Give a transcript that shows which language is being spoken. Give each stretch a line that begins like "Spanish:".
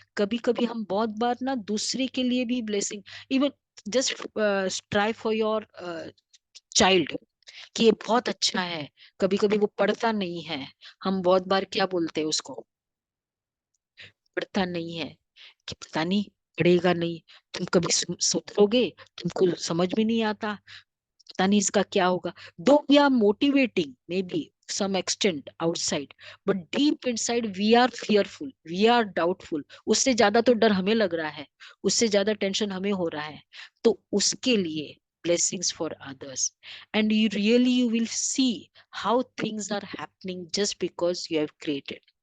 Hindi: कभी कभी हम बहुत बार ना दूसरे के लिए भी blessing,
English: even just try for your child
Hindi: कि ये बहुत अच्छा है. कभी कभी वो पढ़ता नहीं है, हम बहुत बार क्या बोलते हैं उसको, पढ़ता नहीं है, कि पता नहीं पढ़ेगा नहीं, तुम कभी सुधरोगे, तुमको समझ में नहीं आता, पता नहीं इसका क्या होगा.
English: Though we are motivating may be some extent outside, but deep inside we are fearful, we are doubtful.
Hindi: उससे ज्यादा तो डर हमें लग रहा है, उससे ज्यादा टेंशन हमें हो रहा है. तो उसके लिए
English: blessings for others, and you will see how things are happening just because you have created.